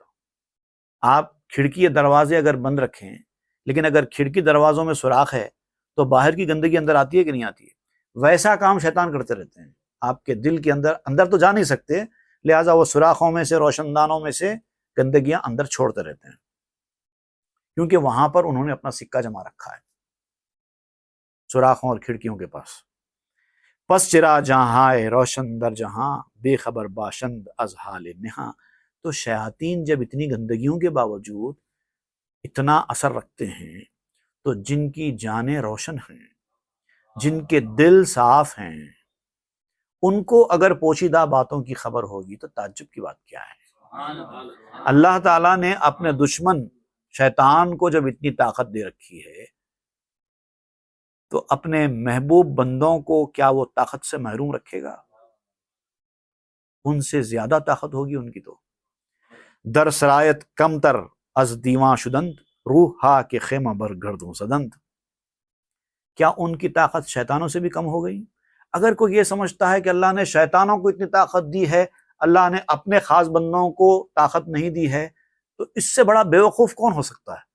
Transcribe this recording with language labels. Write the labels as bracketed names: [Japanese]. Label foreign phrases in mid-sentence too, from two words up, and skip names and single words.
[Urdu] آپ کھڑکی یا دروازے اگر بند رکھیں لیکن اگر کھڑکی دروازوں میں سوراخ ہے تو باہر کی گندگی اندر آتی ہے کہ نہیں آتی ہے؟ ویسا کام شیطان کرتے رہتے ہیں، آپ کے دل کے اندر تو جا نہیں سکتے، لہٰذا وہ سوراخوں میں سے، روشن دانوں میں سے گندگیاں اندر چھوڑتے رہتے ہیں، کیونکہ وہاں پر انہوں نے اپنا سکہ جما رکھا ہے، سوراخوں اور کھڑکیوں کے پاس۔ [Persian] پس چرا جہاں روشن در جہاں، بے خبر باشند از حال نہاں۔ [Urdu] تو شیاطین جب اتنی گندگیوں کے باوجود اتنا اثر رکھتے ہیں تو جن کی جانیں روشن ہیں، جن کے دل صاف ہیں، ان کو اگر پوشیدہ باتوں کی خبر ہوگی تو تعجب کی بات کیا ہے؟ اللہ تعالیٰ نے اپنے دشمن شیطان کو جب اتنی طاقت دے رکھی ہے تو اپنے محبوب بندوں کو کیا وہ طاقت سے محروم رکھے گا؟ ان سے زیادہ طاقت ہوگی ان کی۔ [Persian] تو در سرایت کم تر از دیواں شدند، روح ہا کے خیمہ بر گردوں زدند۔ [Urdu] کیا ان کی طاقت شیطانوں سے بھی کم ہو گئی؟ اگر کوئی یہ سمجھتا ہے کہ اللہ نے شیطانوں کو اتنی طاقت دی ہے، اللہ نے اپنے خاص بندوں کو طاقت نہیں دی ہے، تو اس سے بڑا بیوقوف کون ہو سکتا ہے؟